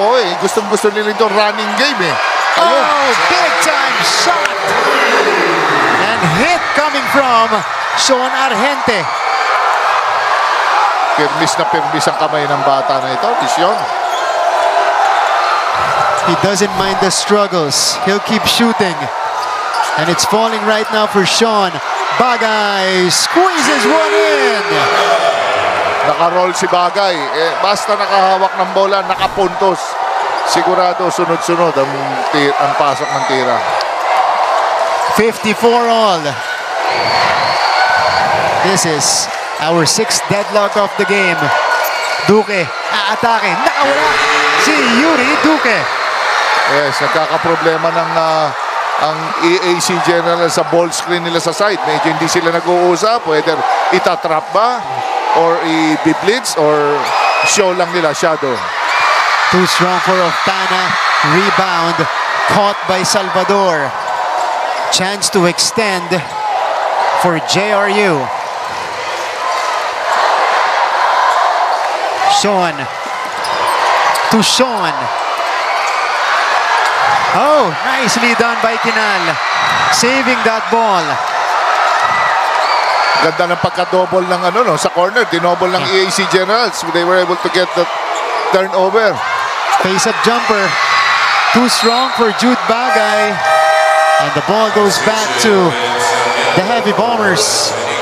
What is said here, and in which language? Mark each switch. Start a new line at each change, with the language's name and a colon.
Filipino: Oo eh, gustong-gusto nila ito running game eh. Ayun.
English: Oh, big time shot. And hit coming from Sean Argente.
Filipino: Pirmis na pirmis ang kamay ng bata na ito, Vision.
English: He doesn't mind the struggles. He'll keep shooting. And it's falling right now for Sean. Bagay squeezes one in.
Filipino: Naka-roll si Bagay. Basta nakahawak ng bola, nakapuntos. Sigurado sunod-sunod ang pasok ng tira.
English: 54 all. This is our 6th deadlock of the game.
Filipino: Duque, aatake. Nakawala si Yuri Duque. Yes, nagkakaproblema ng ang EAC General sa ball screen nila sa side. Medyo hindi sila nag-uusap. Whether itatrap ba or i-blitz or show lang nila shadow.
English: Too strong for Octana. Rebound caught by Salvador. Chance to extend for JRU. Sean to Sean. Oh, nicely done by Kinal. Saving that ball.
Filipino: Ganda ng pagka-double ng sa corner. Dinouble ng EAC Generals.
English: They were able to get the turnover. Face-up jumper. Too strong for Jude Bagay. And the ball goes back to the Heavy Bombers.